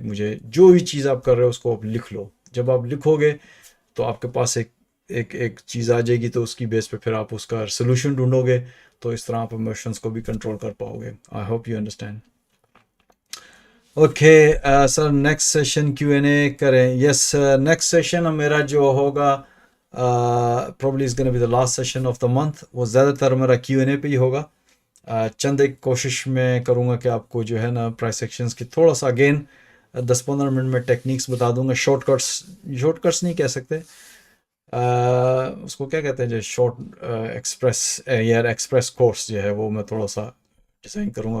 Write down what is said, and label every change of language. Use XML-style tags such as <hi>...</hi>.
<ur>مجھے جو بھی چیز آپ کر رہے ہو اس کو آپ لکھ لو. جب آپ لکھو گے تو آپ کے پاس ایک چیز آ جائے گی, تو اس کی بیس پہ پھر آپ اس کا سلوشن ڈھونڈو گے. تو اس طرح آپ ایموشنس کو بھی کنٹرول کر پاؤ گے.</ur> <en>I hope you understand.</en> <ur>Okay sir, next session Q&A کریں.</ur> <en>yes, next session</en> <ur>میرا جو ہوگا</ur> <en>probably is gonna be the last session of the month.</en> <ur>وہ زیادہ تر میرا Q&A پہ ہی ہوگا. چند ایک کوشش میں کروں گا کہ آپ کو جو ہے نا پرائس ایکشنز کی تھوڑا سا اگین 10-15 منٹ میں ٹیکنیکس بتا دوں گا. شارٹ کٹس نہیں کہہ سکتے, اس کو کیا کہتے ہیں, جو شارٹ ایکسپریس کورس جو ہے وہ میں تھوڑا سا ڈیزائن کروں گا.</ur>